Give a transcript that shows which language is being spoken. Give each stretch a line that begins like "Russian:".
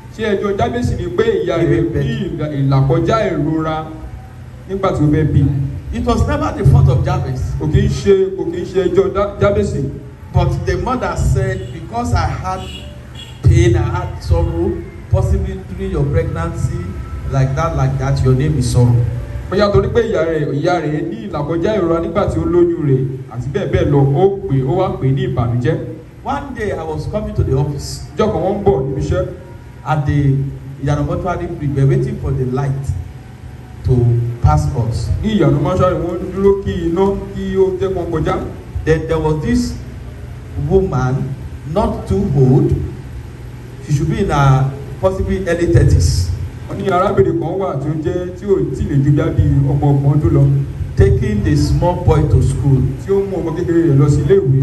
Yoruba: Ṣé ẹjọ́ Jábésì ni pé ìyá rẹ̀ ní ìlàkọjá ìrora nígbà tí ó fẹ́ bí?
English: It was never the fault of Jabez.
Yoruba: Kò kí ń ṣe ẹjọ́ Jábésì.
English: But the mother said, because I had pain, I had sorrow, possibly during your pregnancy, like that, your name is sorrow.
Yoruba: Bóyá torí pé ìyá rẹ̀ ní ìlàkọjá ìrora nígbà tí ó lóyún rẹ̀ àti bẹ́ẹ̀ bẹ́ẹ̀ lọ, ó wá pè ní ìbànújẹ́.
English: One day I was coming to the office.
Yoruba: Ìjọ́ kan wọ́n ń bọ̀ níbi iṣẹ́.
English: At the Ìyànà Mọ́ṣúárì bridge, we were waiting for the light to pass us.
Yoruba: Ní Ìyànà Mọ́ṣúárì wọ́n dúró kí iná kí ó jẹ́ kan kọjá.
English: Then there was this woman, not too old. She should be in her possibly early 30s.
Yoruba: Wọ́n ní arábìnrin kan wà tí ò tí lè ju bí ọmọ ọdún lọ.
English: Taking the small boy to school.
Yoruba: Tí ó mú ọmọ kékeré rẹ̀ lọ sí ilé ìwé.